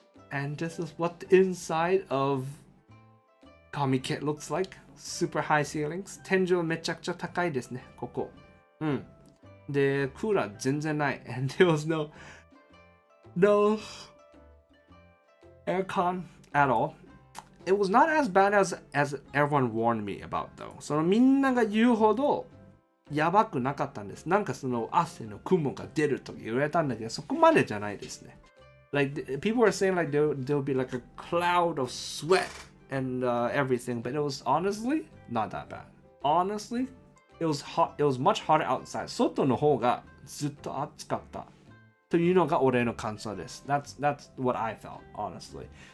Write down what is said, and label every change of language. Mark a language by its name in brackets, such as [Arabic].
[English] And this is what the inside of Comiket looks like. Super high ceilings. [Japanese] 天井めちゃくちゃ高いですね、ここ。で、クーラー全然ない。 [English] And there was no aircon at all. It was not as bad as everyone warned me about though. [Japanese] そのみんなが言うほどやばくなかったんです。なんかその汗の雲が出ると言われたんだけど、そこまでじゃないですね。 [English] Like people were saying like there'll be like a cloud of sweat and everything, but it was honestly not that bad. Honestly, it was hot. It was much hotter outside. [Japanese] 外の方がずっと暑かった。というのが俺の感想です。 [English] That's what I felt, honestly.